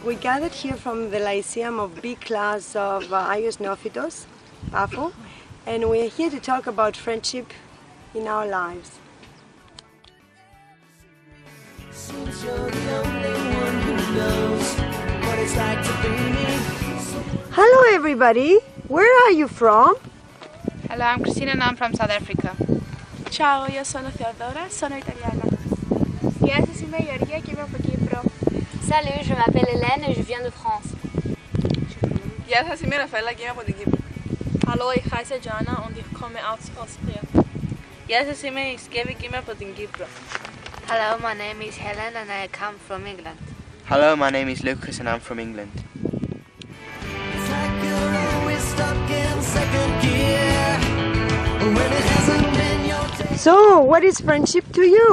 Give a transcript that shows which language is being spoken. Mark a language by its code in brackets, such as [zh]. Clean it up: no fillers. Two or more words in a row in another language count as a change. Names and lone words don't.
[en] We gathered here from the Lyceum of B class of Agios Neophitos, Paphos, and we're here to talk about friendship in our lives. Since you're the only one who knows what it's like to be me. Hello everybody, where are you from? Hello, I'm Christina and I'm from South Africa. [it] Ciao, io sono Teodora, sono italiana. [el] Γεια σας, είμαι η Γεωργία και είμαι από Κύπρο. [fr] Salut, je m'appelle Hélène et je viens de France. [el] Γεια σας, είμαι η Ραφαέλα και είμαι από την Κύπρο. [de] Hallo, ich heiße Jana und ich komme aus Austria. [el] Γεια σας, είμαι η Σκεύη και είμαι από την Κύπρο. [en] Hello, my name is Helen and I come from England. Hello, my name is Lucas and I'm from England. It's like you're always stuck in second gear when it hasn't been your day. So, what is friendship to you?